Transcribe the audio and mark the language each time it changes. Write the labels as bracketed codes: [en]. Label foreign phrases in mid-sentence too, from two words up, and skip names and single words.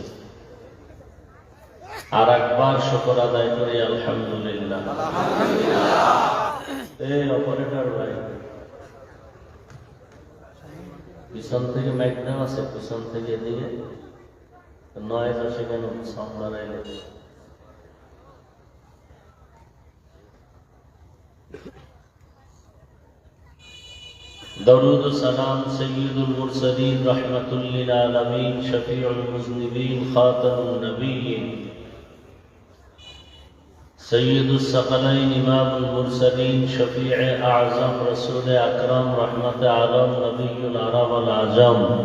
[bn] আর একবার শুকর আদায় করি আলহামদুলিল্লাহ। এই অপারেটর ভাই, পিছন থেকে ম্যাগনাম আছে, পিছন থেকে এদিকে নয় আসে কেন? [ar] সামনে درود سلام سید المرسلین رحمت للعالمین شفیع المذنبین خاتم النبیین سید الثقلین امام المرسلین شفیع اعظم رسول اکرم رحمت عالم نبی العرب والعجم